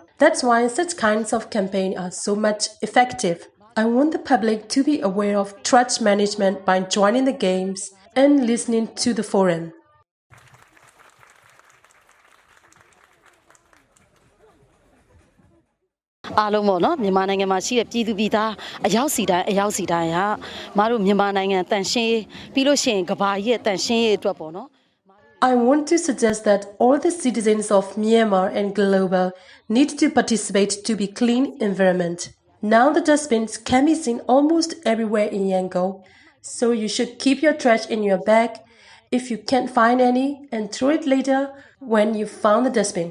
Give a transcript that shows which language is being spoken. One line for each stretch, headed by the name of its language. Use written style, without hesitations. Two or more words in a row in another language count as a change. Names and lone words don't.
English: That's why such kinds of campaigns are so much effective. I want the public to be aware of trash management by joining the games and listening to the forum. All of them,
Burmese: Myanmarနိုင်ငံမှာရှိတဲ့ပြည်သူပြည်သားအယောက်စီတိုင်းဟာမတို့မြန်မာနိုင်ငံတန်ရှင်းပြီးလို့ရှိရင်ကမ္ဘာကြီးရဲ့တန်ရှင်းရေးအတွက်ပေါ့နော်
English: I want to suggest that all the citizens of Myanmar and global need to participate to be clean environment. Now the dustbins can be seen almost everywhere in Yangon, so you should keep your trash in your bag if you can't find any and throw it later when you found the dustbin.